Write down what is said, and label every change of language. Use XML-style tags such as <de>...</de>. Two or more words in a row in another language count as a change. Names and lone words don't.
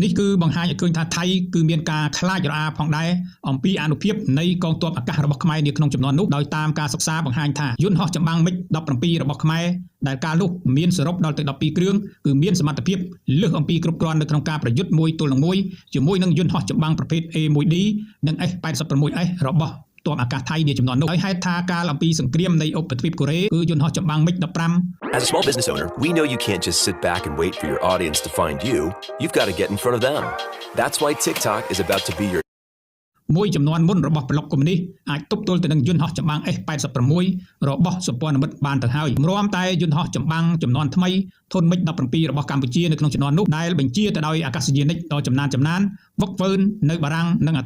<km>នេះគឺបង្ហាញឲ្យឃើញថាថៃគឺមានការខ្លាចរអាផងដែរអំពីអានុភាពនៃកងទ័ពអាកាសរបស់ខ្មែរនាក្នុងចំនួននោះដោយតាមការសិក្សាបង្ហាញថាយន្តហោះចម្បាំងមិច17របស់ខ្មែរដែលកាលនោះមានសរុបដល់ទៅ12គ្រឿងគឺមានសមត្ថភាពលើសអំពីគ្រប់គ្រាន់នៅក្នុងការប្រយុទ្ធមួយទល់នឹងមួយជាមួយនឹងយន្តហោះចម្បាំងប្រភេទ A1D និង F86S របស់ទ័ពអាកាសថៃនាចំនួននោះហើយហេតុថាកាលអំពីសង្គ្រាមនៃឧបទ្វីបកូរ៉េគឺយន្តហោះចម្បាំងមិច15</km> <en>As a small business owner, we know you can't just sit back and wait for your audience to find you. You've got to get in front of them. That's why TikTok is about to be your</en> <km>មួយចំនួនមុនរបស់ប្លុកកុម្មុយនីសអាចទប់ទល់ទៅនឹងយន្តហោះចម្បាំង F86 របស់សម្ព័ន្ធមិត្តបានទៅហើយរំតែយន្តហោះចម្បាំងចំនួនថ្មីធនមិច17របស់កម្ពុជានៅក្នុងចំនួននោះដែលបញ្ជាទៅដោយអាកាសយានិកដ៏ចំណានវឹកវើនៅបារាំងនិងអតី</km>